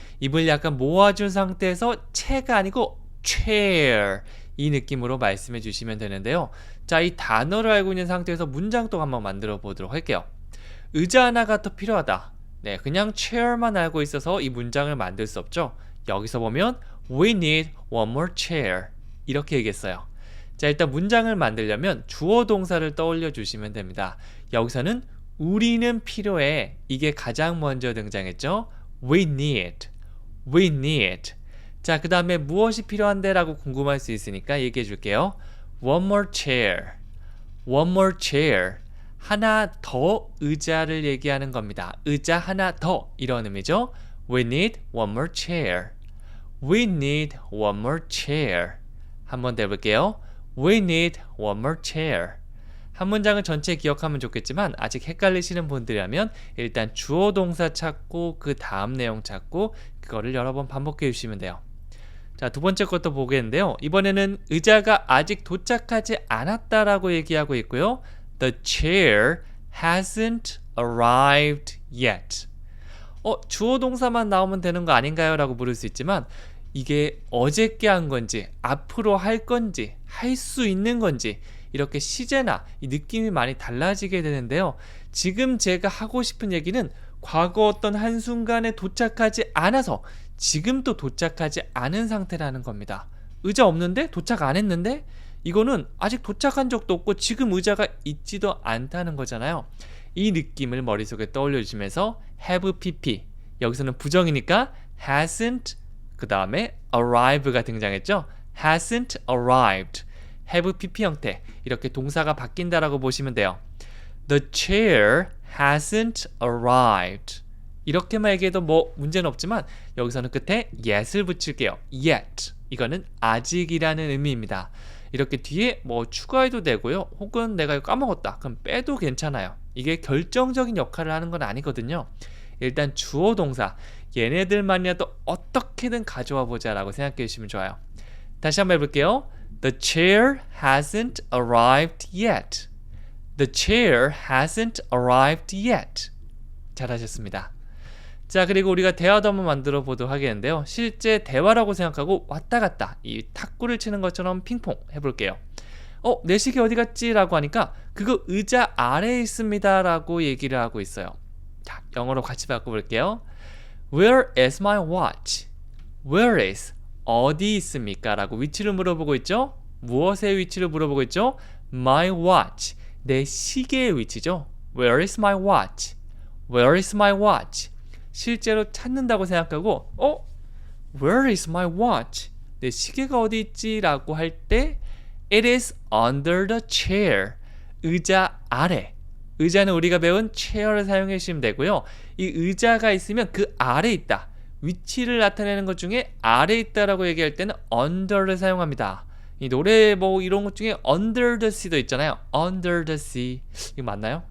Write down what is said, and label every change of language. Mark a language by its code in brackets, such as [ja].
[ko] 입을 약간 모아준 상태에서 채가 아니고 chair 이 느낌으로 말씀해 주시면 되는데요. 자, 이 단어를 알고 있는 상태에서 문장 또 한번 만들어 보도록 할게요. 의자 하나가 더 필요하다. 네, 그냥 chair만 알고 있어서 이 문장을 만들 수 없죠. 여기서 보면 [en] We need one more chair [ko] 이렇게 얘기했어요. 자, 일단 문장을 만들려면 주어 동사를 떠올려 주시면 됩니다. 여기서는 우리는 필요해. 이게 가장 먼저 등장했죠. [en] We need. We need. [ko] 자, 그 다음에 무엇이 필요한데? 라고 궁금할 수 있으니까 얘기해 줄게요. [en] One more chair. One more chair. [ko] 하나 더 의자를 얘기하는 겁니다. 의자 하나 더 이런 의미죠. [en] We need one more chair. We need one more chair. [ko] 한 번 더 해볼게요. [en] We need one more chair. [ko] 한 문장은 전체 기억하면 좋겠지만 아직 헷갈리시는 분들이라면 일단 주어 동사 찾고 그 다음 내용 찾고 그거를 여러 번 반복해 주시면 돼요. 자, 두 번째 것도 보겠는데요. 이번에는 의자가 아직 도착하지 않았다라고 얘기하고 있고요. [en] The chair hasn't arrived yet. [ko] 주어 동사만 나오면 되는 거 아닌가요? 라고 물을 수 있지만 이게 어저께 한 건지 앞으로 할 건지 할 수 있는 건지 이렇게 시제나 이 느낌이 많이 달라지게 되는데요. 지금 제가 하고 싶은 얘기는 과거 어떤 한순간에 도착하지 않아서 지금 또 도착하지 않은 상태라는 겁니다. 의자 없는데? 도착 안 했는데? 이거는 아직 도착한 적도 없고 지금 의자가 있지도 않다는 거잖아요. 이 느낌을 머릿속에 떠올려 주시면서 have pp, 여기서는 부정이니까 hasn't, 그 다음에 arrive가 등장했죠. hasn't arrived, have pp 형태, 이렇게 동사가 바뀐다라고 보시면 돼요. [en] The chair hasn't arrived. [ko] 이렇게만 얘기해도 뭐 문제는 없지만 여기서는 끝에 yet을 붙일게요. yet, 이거는 아직이라는 의미입니다. 이렇게 뒤에 뭐 추가해도 되고요. 혹은 내가 이거 까먹었다 그럼 빼도 괜찮아요. 이게 결정적인 역할을 하는 건 아니거든요. 일단 주어 동사 얘네들만이라도 어떻게든 가져와 보자 라고 생각해 주시면 좋아요. 다시 한번 해볼게요. [en] The chair hasn't arrived yet. The chair hasn't arrived yet. [ko] 잘하셨습니다. 자, 그리고 우리가 대화도 한번 만들어 보도록 하겠는데요. 실제 대화라고 생각하고 왔다 갔다 이 탁구를 치는 것처럼 핑퐁 해볼게요. 내 시계 어디 갔지? 라고 하니까 그거 의자 아래에 있습니다 라고 얘기를 하고 있어요. 자, 영어로 같이 바꿔볼게요. [en] Where is my watch? [ko] Where is, 어디 있습니까? 라고 위치를 물어보고 있죠. 무엇의 위치를 물어보고 있죠? My watch, 내 시계의 위치죠. [en] Where is my watch? Where is my watch? [ko] 실제로 찾는다고 생각하고 [en] Where is my watch? [ko] 내 시계가 어디 있지? 라고 할 때 [en] It is under the chair. [ko] 의자 아래. 의자는 우리가 배운 chair를 사용해 주시면 되고요. 이 의자가 있으면 그 아래 있다. 위치를 나타내는 것 중에 아래 있다라고 얘기할 때는 under를 사용합니다. 이 노래 뭐 이런 것 중에 Under the Sea도 있잖아요. [en] Under the Sea. [ko] 이거 맞나요?